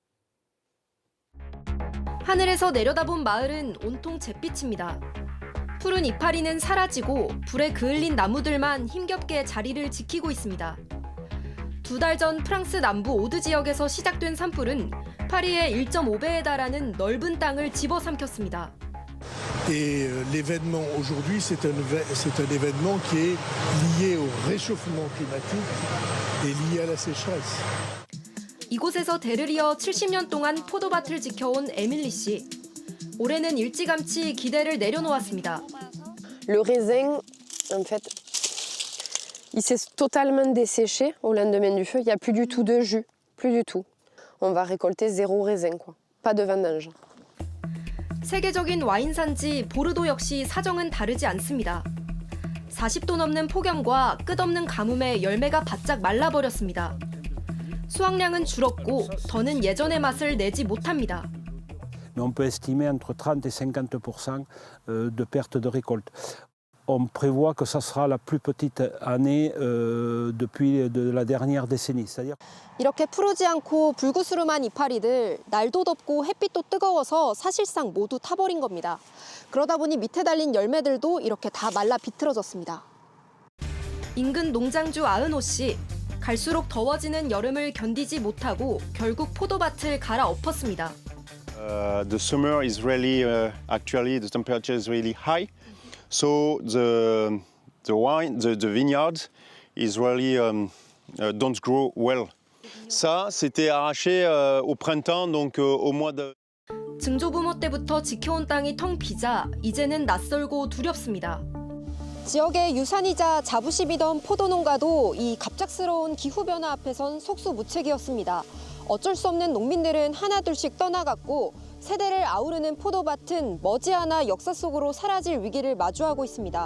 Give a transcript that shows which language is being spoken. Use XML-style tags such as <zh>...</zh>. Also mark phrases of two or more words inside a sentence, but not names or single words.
<ko>하늘에서 내려다본 마을은 온통 잿빛입니다. 푸른 이파리는 사라지고 불에 그을린 나무들만 힘겹게 자리를 지키고 있습니다. 2달 전 프랑스 남부 오드 지역에서 시작된 산불은 파리의 1.5배에 달하는 넓은 땅을 집어삼켰습니다.</ko> <fr>Et l'événement aujourd'hui, c'est un événement qui est lié au réchauffement climatique et lié à la sécheresse.</fr> <ko>이곳에서 대를 이어 70년 동안 포도밭을 지켜온 에밀리 씨. 올해는 일찌감치 기대를 내려놓았습니다.</ko> <fr>Le raisin, en fait, il s'est totalement desséché au lendemain du feu. Il n'y a plus du tout de jus, plus du tout. On va récolter 0 raisin, quoi. Pas de vendange.</fr> <ko>세계적인 와인 산지 보르도 역시 사정은 다르지 않습니다. 40도 넘는 폭염과 끝없는 가뭄에 열매가 바짝 말라버렸습니다. 수확량은 줄었고 더는 예전의 맛을 내지 못합니다.</ko> <fr>Mais on peut estimer entre 30 et 50% de perte de récolte. on prévoit que ça sera la plus petite année depuis la dernière décennie. C'est-à-dire</fr> <ko>이렇게 푸르지 않고 불구스름한 이파리들, 날도 덥고 햇빛도 뜨거워서 사실상 모두 타버린 겁니다. 그러다 보니 밑에 달린 열매들도 이렇게 다 말라 비틀어졌습니다. 인근 농장주 아은호 씨. 갈수록 더워지는 여름을 견디지 못하고 결국 포도밭을 갈아엎었습니다.</ko> <en>The summer is really actually the temperature is really high, so the vineyard is really don't grow well.</en> <fr>Ça, c'était arraché au printemps, donc au mois de.</fr> <ko>증조부모 때부터 지켜온 땅이 텅 비자 이제는 낯설고 두렵습니다. 지역의 유산이자 자부심이던 포도농가도 이 갑작스러운 기후변화 앞에선 속수무책이었습니다. 어쩔 수 없는 농민들은 하나둘씩 떠나갔고 세대를 아우르는 포도밭은 머지않아 역사 속으로 사라질 위기를 마주하고 있습니다.</ko>